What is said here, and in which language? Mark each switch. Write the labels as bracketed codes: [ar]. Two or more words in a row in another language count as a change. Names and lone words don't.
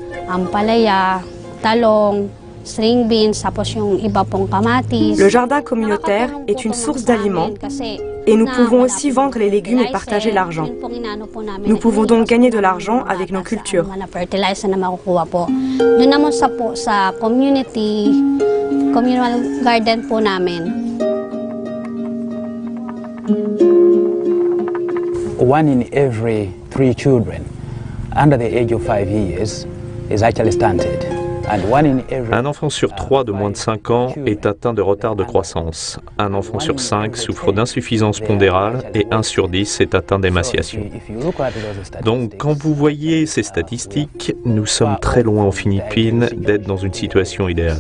[fr] Le jardin communautaire est une source d'aliments et nous pouvons aussi vendre les légumes et partager l'argent. Nous pouvons donc gagner de l'argent avec nos cultures. [en] Communal garden [tl] po namin. [en] 1 in every 3 children under the age of 5 years is actually stunted. [fr] Un enfant sur 3 de moins de 5 ans est atteint de retard de croissance. Un enfant sur 5 souffre d'insuffisance pondérale et 1 sur 10 est atteint d'émaciation. Donc, quand vous voyez ces statistiques, nous sommes très loin aux Philippines d'être dans une situation idéale.